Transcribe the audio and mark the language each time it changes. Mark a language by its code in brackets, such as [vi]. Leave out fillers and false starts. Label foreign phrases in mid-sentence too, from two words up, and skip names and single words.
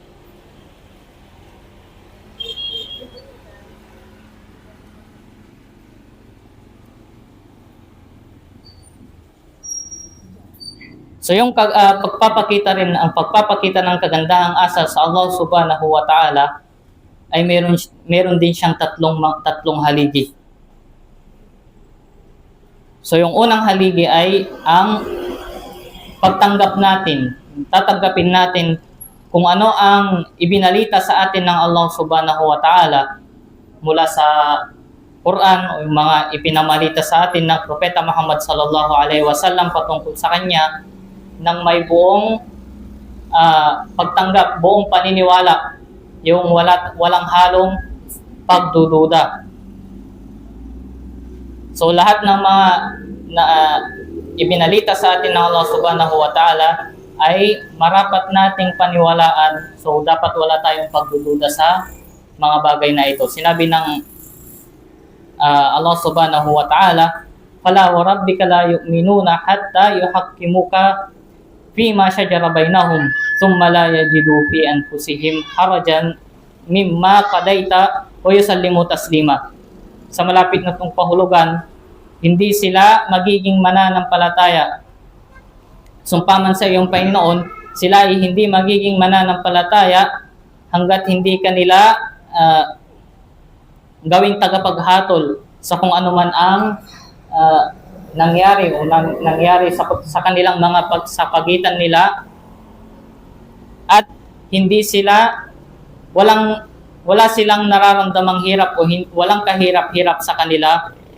[tl] So yung pagpapakita ng kagandahang asal sa [ar] الله سبحانه وتعالى [tl] ay meron din siyang tatlong haligi. So yung unang haligi ay ang tatanggapin natin kung ano ang ibinalita sa atin ng [ar] الله سبحانه وتعالى [tl] mula sa Quran o yung mga ipinamalita sa atin ng Propeta Muhammad [ar] صلى الله عليه وسلم [tl] patungkol sa kanya, ng may buong pagtanggap, buong paniniwala, yung walang halong pagdududa. So lahat ng mga ibinalita sa atin ng [ar] الله سبحانه وتعالى [tl] ay marapat nating paniwalaan. So dapat wala tayong pagdududa sa mga bagay na ito. [ar] Sinabi ng Allah subhanahu wa ta'ala, "فلا وربك لا يؤمنون حتى يحكموك فيما شجر بينهم ثم لا يجدوا في أنفسهم حرجا مما قضيت ويسلموا تسليما." [tl] Sa malapit na itong pahulugan, hindi sila magiging mananampalataya. Sumpaman sa iyong Panginoon, sila ay hindi magiging mananampalataya hanggat hindi kanila gawing tagapaghatol sa kung ano man ang nangyari sa kanilang mga pagsapagitan nila, at hindi sila wala silang nararamdamang hirap o walang kahirap-hirap sa kanila.